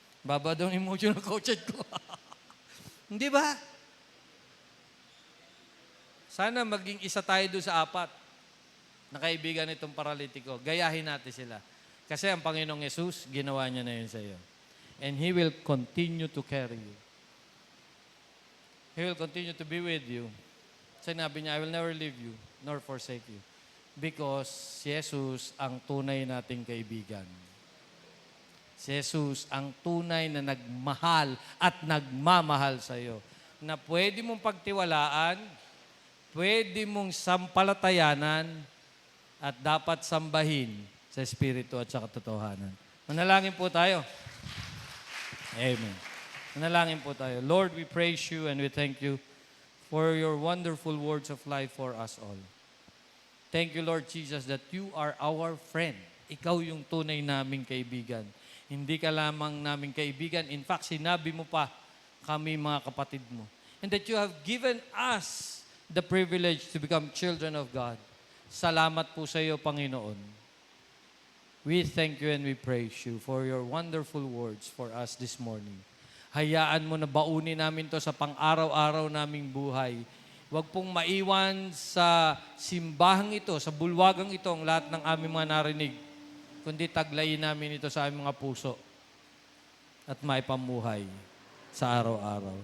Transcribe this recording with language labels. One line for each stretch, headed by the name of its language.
Filipino: Baba daw ang emotional quotient ko. Hindi ba? Sana maging isa tayo doon sa 4 na kaibigan nitong paralitiko. Gayahin natin sila. Kasi ang Panginoong Yesus, ginawa niya na yun sa iyo.
English: And He will continue to carry you. He will continue to be with you.
Filipino: Sinabi niya,
English: I will never leave you, nor forsake you.
Filipino: Because si Jesus ang tunay nating kaibigan. Si Jesus ang tunay na nagmahal at nagmamahal sa iyo. Na pwede mong pagtiwalaan, pwede mong sampalatayanan, at dapat sambahin sa Espiritu at sa katotohanan. Manalangin po tayo. Amen. Manalangin po tayo.
English: Lord, we praise you and we thank you for your wonderful words of life for us all. Thank you, Lord Jesus, that you are our friend.
Filipino: Ikaw yung tunay naming kaibigan. Hindi ka lamang naming kaibigan.
English: In fact,
Filipino: sinabi mo pa kami mga kapatid mo.
English: And that you have given us the privilege to become children of God.
Filipino: Salamat po sa iyo, Panginoon.
English: We thank you and we praise you for your wonderful words for us this morning.
Filipino: Hayaan mo na baunin namin to sa pang-araw-araw naming buhay. Huwag pong maiwan sa simbahang ito, sa bulwagang ito, ang lahat ng aming mga narinig, kundi taglayin namin ito sa aming mga puso at maipamuhay sa araw-araw.